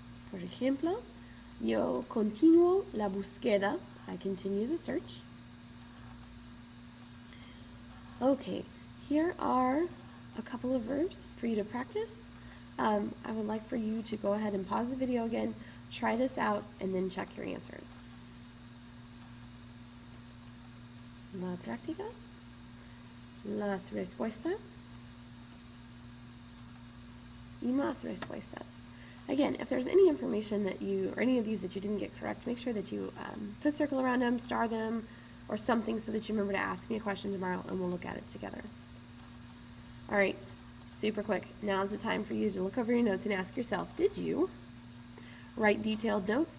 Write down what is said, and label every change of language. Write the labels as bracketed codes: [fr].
[es] Por ejemplo, yo continuo la búsqueda. [en] I continue the search. Okay, here are a couple of verbs for you to practice. I would like for you to go ahead and pause the video again, try this out, and then check your answers. [es] La práctica, las respuestas, y más respuestas. [en] Again, if there's any information that you, or any of these that you didn't get correct, make sure that you put a circle around them, star them, or something so that you remember to ask me a question tomorrow and we'll look at it together. All right, super quick. Now's the time for you to look over your notes and ask yourself, did you write detailed notes?